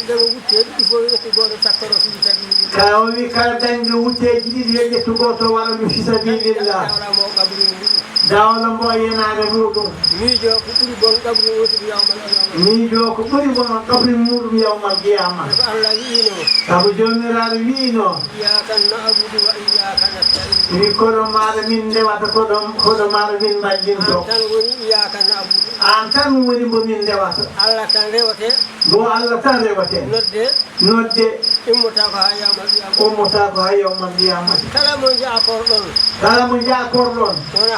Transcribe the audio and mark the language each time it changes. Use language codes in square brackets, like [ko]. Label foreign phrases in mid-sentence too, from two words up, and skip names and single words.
[ff] ka o wi kala dañɗo wutteeji ɗiɗi yo ƴettu gooto waɗa ɗum [ar] في سبيل الله [ff] dawla mbo yenaade muɗum miijo ko ɓuri bon ɗabri wotude yawmal miijo ko ɓuri bon ɗabri muɗum [ar] يوم القيامة [ff] Allah wiino sabu joomiraaɗo wiino [ar] إياك نعبد وإياك نستعين [ff] wi koɗo maaɗa min ndewata koɗo maaɗa min mballintoo tan woni [ar] إياك نعبد [ff] an tan woni mbo min ndewata Allah tan rewate bo Allah tan rewate nodde immota ko ha [ar] يوم القيامة [ff] ummota ko ha [ar] يوم القيامة [ff] kala mo jaakorɗon wona